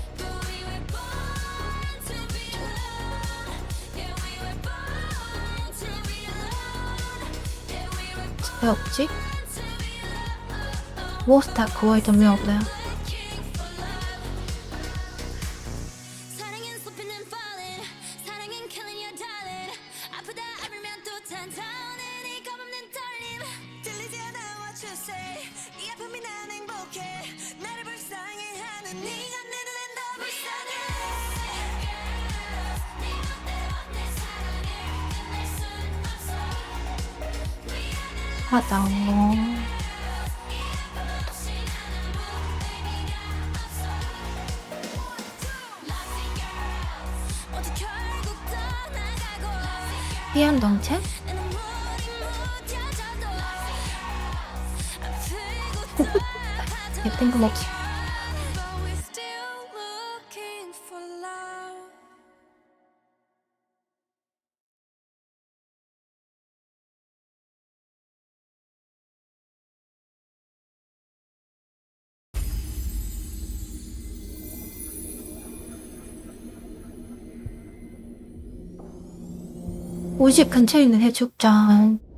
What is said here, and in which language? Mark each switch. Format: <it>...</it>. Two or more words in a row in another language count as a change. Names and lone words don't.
<ko>왜 없지? 로스트 아크 월드는 왜 없나요? 사랑은 쏟히는 falling 사랑은</ko> <en>killing your darling</en> <ko>아프다 알면 또 찬찬해 네 겁없는 떨림 들리지 않아</ko> <en>what you say</en> <ko>이 아픔이 난 행복해 나를 불쌍해 하는 네가 내 눈엔 더 불쌍해 네 맘대로 내 사랑을 끝낼 순 없어 하다. 모두 결국 떠나가고 피안동체? 내 눈물이 묻혀져도 아프고 뜬금없이.</ko> <en>But we're still looking for love.</en> <ko>우리 집 근처에 있는 해수욕장</ko>